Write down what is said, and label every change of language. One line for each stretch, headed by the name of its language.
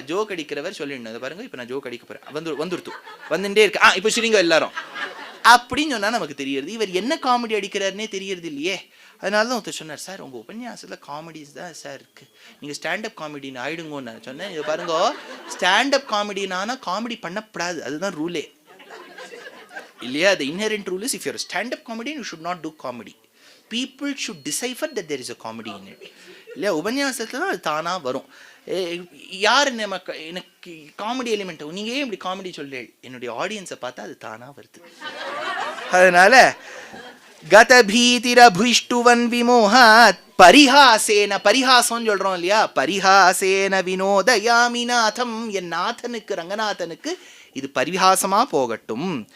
Tamil: Joke அடிக்கிறவர் சொல்லிடணும், அதை பாருங்க இப்போ நான் ஜோக் அடிக்க போகிறேன், வந்துட்டே இருக்கு, இப்போ சிரிங்க எல்லாரும் அப்படின்னு சொன்னால் நமக்கு தெரியுது. இவர் என்ன காமெடி அடிக்கிறாருன்னே தெரியறது இல்லையே. அதனால தான் ஒருத்தர் சொன்னார், சார் உங்கள் உபன்யாசத்தில் காமெடிஸ் தான் சார் இருக்குது, நீங்கள் ஸ்டாண்டப் காமெடின்னு ஆயிடுங்கன்னு நான் சொன்னேன். இதை பாருங்க, ஸ்டாண்டப் காமெடினானா காமெடி பண்ணப்படாது, அதுதான் ரூலே இல்லையா.
English: the inherent rule is if you're a stand-up comedian you should not do comedy. People should decipher that there is a comedy in it இல்லையா.
Tamil: உபன்யாசத்தில் தான் அது தானாக வரும். யார் எனக்கு காமெடி எலிமெண்ட், நீங்கள் ஏன் இப்படி காமெடி சொல்ல, என்னுடைய ஆடியன்ஸை பார்த்தா அது தானாக வருது. அதனால
Sanskrit: கதபீதிரபுஷ்டுவன் விமோகாத் பரிஹாசேன,
Tamil: பரிஹாசம் சொல்றோம் இல்லையா,
Sanskrit: பரிஹாசேன வினோதயாமி நாதம்,
Tamil: என் நாதனுக்கு ரங்கநாதனுக்கு இது பரிஹாசமா போகட்டும்.